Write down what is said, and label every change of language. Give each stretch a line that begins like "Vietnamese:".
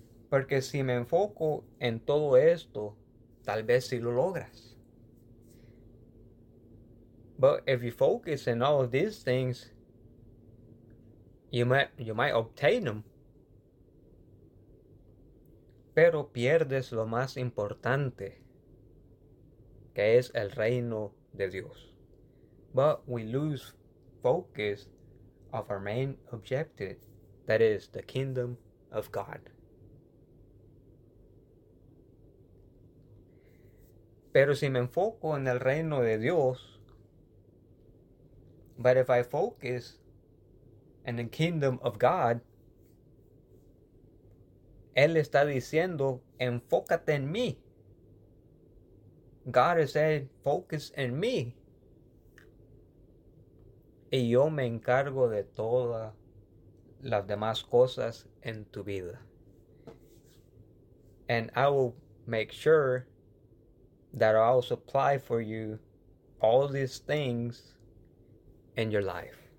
Spanish: Porque si me enfoco en todo esto, tal vez si lo logras.
English: But if you focus on all of these things, you might obtain them.
Spanish: Pero pierdes lo más importante, que es el reino de Dios.
English: But we lose focus of our main objective, that is the kingdom of God.
Spanish: Pero si me enfoco en el reino de Dios,
English: but if I focus in the kingdom of God,
Spanish: Él está diciendo, enfócate en mí.
English: God is saying, focus in me.
Spanish: Y yo me encargo de todas las demás cosas en tu vida.
English: And I will make sure that I will supply for you all these things in your life.